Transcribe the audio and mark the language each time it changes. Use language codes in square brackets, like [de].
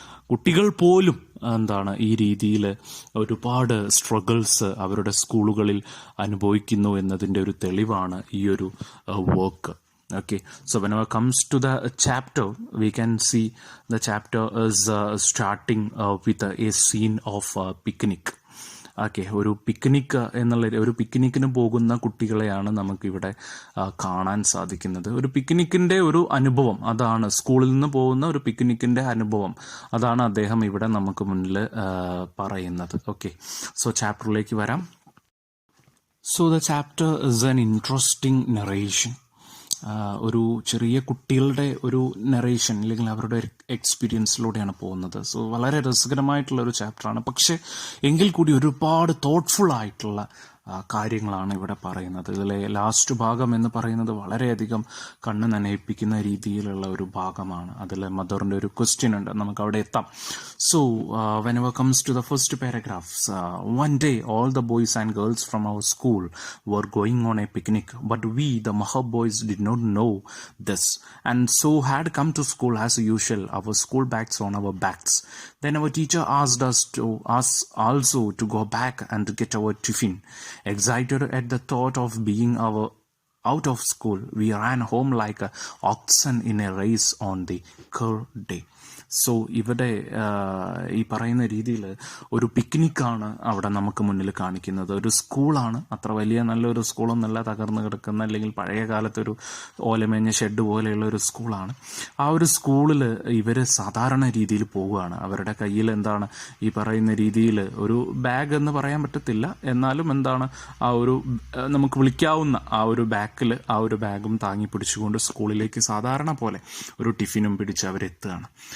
[ml] കുട്ടികൾ പോലും ഈ രീതിയിൽ ഒരുപാട് സ്ട്രഗിൾസ് അവരുടെ സ്കൂളുകളിൽ അനുഭവിക്കുന്നു എന്നതിൻ്റെ ഒരു തെളിവാണ് ഈ ഒരു work. [en] Okay, so whenever it comes to the chapter, we can see the chapter is starting with a scene of picnic. [ml] Okay, ഒരു പിക്നിക്കിന് പോകുന്ന കുട്ടികളെയാണ് നമുക്കിവിടെ കാണാൻ സാധിക്കുന്നത്. ഒരു പിക്നിക്കിൻ്റെ ഒരു അനുഭവം, അതാണ് സ്കൂളിൽ നിന്ന് പോകുന്ന ഒരു പിക്നിക്കിൻ്റെ അനുഭവം, അതാണ് അദ്ദേഹം ഇവിടെ നമുക്ക് മുന്നിൽ പറയുന്നത്. ഓക്കെ, സോ ചാപ്റ്ററിലേക്ക് വരാം. [en] So the chapter is an interesting narration. [ml] ഒരു ചെറിയ കുട്ടികളുടെ ഒരു നറേഷൻ അല്ലെങ്കിൽ അവരുടെ എക്സ്പീരിയൻസിലൂടെയാണ് പോകുന്നത്. സോ വളരെ രസകരമായിട്ടുള്ളൊരു ചാപ്റ്ററാണ്. പക്ഷേ എങ്കിൽ കൂടി ഒരുപാട് തോട്ട്ഫുൾ ആയിട്ടുള്ള കാര്യങ്ങളാണ് ഇവിടെ പറയുന്നത്. ഇതിലെ ലാസ്റ്റ് ഭാഗം എന്ന് പറയുന്നത് വളരെയധികം കണ്ണ് നനയിപ്പിക്കുന്ന രീതിയിലുള്ള ഒരു ഭാഗമാണ്. അതിൽ മദറിൻ്റെ ഒരു ക്വസ്റ്റ്യൻ ഉണ്ട്, നമുക്ക് അവിടെ എത്താം. [en] So whenever comes to the first paragraphs, one day all the boys and girls from our school were going on a picnic, but we, the Mahar boys, did not know this, and so had come to school as usual, our school bags on our backs. Then our teacher asked us also to go back and get our tiffin. Excited at the thought of being out of school, we ran home like oxen in a race on the third day. [ml] So ഇവിടെ ഈ പറയുന്ന രീതിയിൽ ഒരു പിക്നിക്കാണ് അവിടെ നമുക്ക് മുന്നിൽ കാണിക്കുന്നത്. ഒരു സ്കൂളാണ്, അത്ര വലിയ നല്ലൊരു സ്കൂളൊന്നുമല്ല, തകർന്ന് കിടക്കുന്ന അല്ലെങ്കിൽ പഴയ കാലത്തൊരു ഓലമേഞ്ഞ ഷെഡ് പോലെയുള്ള ഒരു സ്കൂളാണ്. ആ ഒരു സ്കൂളിൽ ഇവർ സാധാരണ രീതിയിൽ പോവുകയാണ്. അവരുടെ കയ്യിൽ ഈ പറയുന്ന രീതിയിൽ ഒരു ബാഗ് എന്ന് പറയാൻ പറ്റത്തില്ല, എന്നാലും ആ ഒരു നമുക്ക് വിളിക്കാവുന്ന ആ ഒരു ബാക്കിൽ ആ ഒരു ബാഗും താങ്ങി പിടിച്ചുകൊണ്ട് സ്കൂളിലേക്ക് സാധാരണ പോലെ ഒരു ടിഫിനും പിടിച്ച് അവരെത്തുകയാണ്.